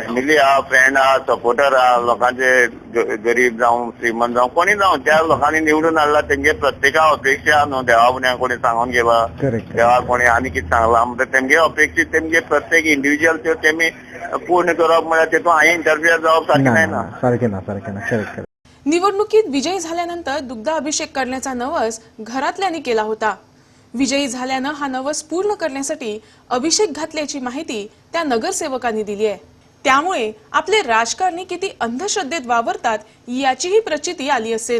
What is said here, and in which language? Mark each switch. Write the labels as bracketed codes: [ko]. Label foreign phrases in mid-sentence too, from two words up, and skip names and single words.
[kok] फॅमिली आहा फ्रेंड आहा सपोर्टर आहा लोकांचे गरीब जावं श्रीमंत जावं कोणी जावं त्या लोकांनी निवडून हाडला तेंगे प्रत्येका अपेक्षा आहा न्हू देवा फुड्यान कोणी सांगून गेला देवा कोणी आनी कितें सांगला म्हणटा तेमगे अपेक्षीत तेमगे प्रत्येक इंडिव्हिज्युअल त्यो तेमी पूर्ण करप म्हळ्यार तेतून हांवें इंटरफियर जावप सारकें ना सारकें ना सारकें ना करेक्ट [mr] निवडणुकीत विजयी झाल्यानंतर दुग्धाभिषेक करण्याचा नवस घरातल्यांनी केला होता. विजयी झाल्यानं हा नवस पूर्ण करण्यासाठी अभिषेक घातल्याची माहिती त्या नगरसेवकांनी दिली आहे. त्यामुळे आपले राजकारणी किती अंधश्रद्धेत वावरतात याचीही प्रचिती आली असेल.